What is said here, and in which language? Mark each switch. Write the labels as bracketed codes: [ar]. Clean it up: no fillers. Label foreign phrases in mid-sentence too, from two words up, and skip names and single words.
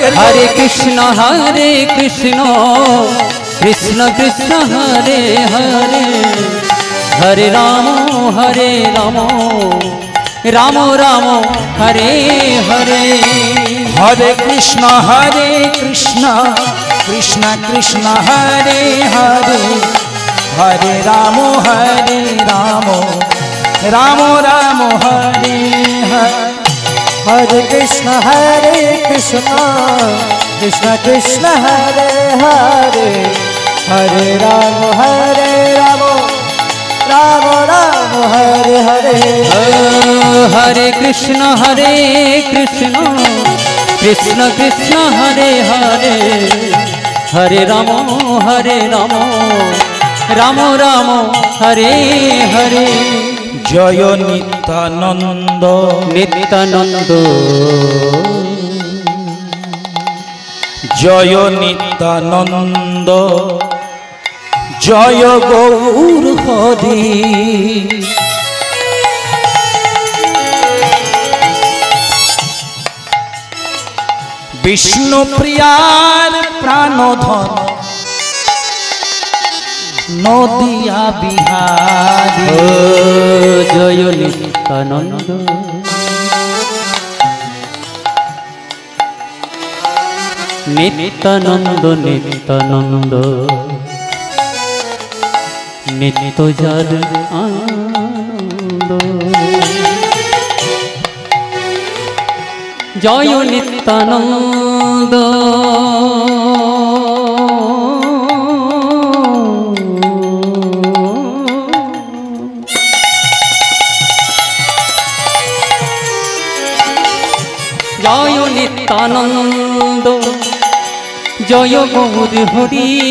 [sa] হরে কৃষ্ণ কৃষ্ণ কৃষ্ণ হরে হরে হরে রাম রাম রাম হরে হরে হরে কৃষ্ণ কৃষ্ণ কৃষ্ণ হরে হরে হরে রাম রাম রাম হরে হরে हरे कृष्ण कृष्ण कृष्ण हरे हरे हरे राम राम राम हरे हरे हरे कृष्ण कृष्ण कृष्ण हरे हरे हरे राम राम राम हरे हरे जय नित्यानंद नित्यानंद [bn] জয় নিত্যানন্দ জয় গৌর হরি বিষ্ণু প্রিয়ার প্রাণধন নদিয়া বিহারী [sa] जय नित्यानंद नित्यानंद नित्यानंद नित्य जल आनंद जय नित्यानंद जय नित्यानंद जय गौर हरि